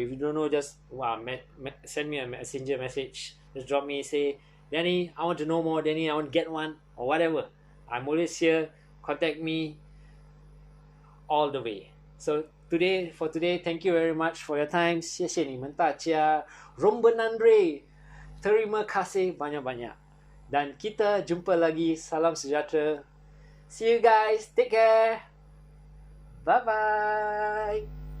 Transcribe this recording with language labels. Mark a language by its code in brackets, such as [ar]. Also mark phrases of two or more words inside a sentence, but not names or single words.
[en] If you don't know, just send me a messenger message. Just drop me, say, Danny, I want to know more. Danny, I want to get one, or whatever. I'm always here. Contact me all the way. So for today, thank you very much for your time. [zh] 谢谢你们大家. [ta] ரொம்ப நன்றி. [ms] Terima kasih banyak-banyak. Dan kita jumpa lagi. Salam sejahtera. [en] See you guys. Take care. Bye-bye.